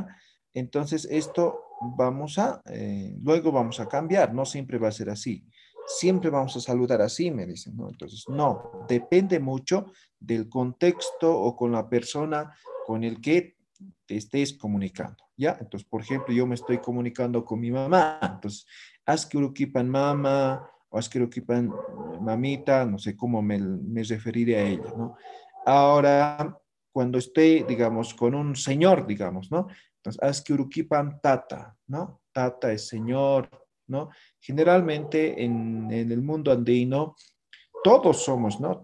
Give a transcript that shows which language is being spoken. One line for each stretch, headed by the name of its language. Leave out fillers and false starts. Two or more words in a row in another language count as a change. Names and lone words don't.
Spanish: Entonces, esto luego vamos a cambiar, no siempre va a ser así. Siempre vamos a saludar así, me dicen, ¿no? Entonces, no, depende mucho del contexto o con la persona con el que te estés comunicando, ¿ya? Entonces, por ejemplo, yo me estoy comunicando con mi mamá, entonces,
Quechua: Askirukipan mama o Askirukipan mamita,
Spanish: no sé cómo me referiré a ella, ¿no? Ahora, cuando esté, digamos, con un señor, digamos, ¿no? Entonces,
Quechua: Askiurukipan tata,
Spanish: ¿no? Tata es señor, ¿no? Generalmente en el mundo andino, todos somos, ¿no?